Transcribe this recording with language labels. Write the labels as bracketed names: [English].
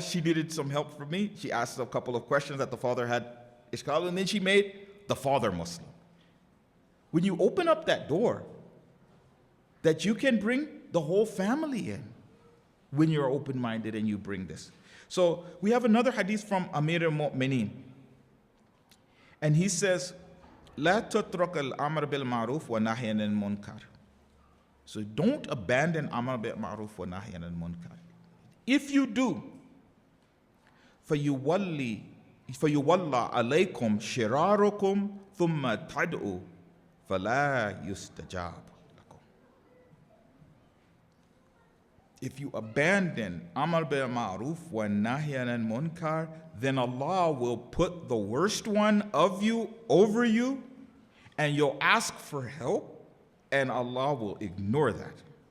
[English] She needed some help from me. She asked a couple of questions that the father had ishkal, and then she made the father Muslim. When you open up that door, that you can bring the whole family in when you're open-minded and you bring this. So we have another hadith from Amir al-Mu'mineen. And he says, [Arabic] لا تترك الأمر بالمعروف والنهي عن المنكر. [English] So don't abandon Amr bil Ma'ruf wa Nahy anil Munkar. If you do, [Arabic] فَيُوَلَّى عَلَيْكُمْ شِرَارُكُمْ ثُمَّ تَدْعُوا فَلَا يُسْتَجَابُ لَكُمْ. [English] If you abandon Amr bil Ma'ruf wa Nahy anil Munkar, then Allah will put the worst one of you over you, and you'll ask for help, and Allah will ignore that.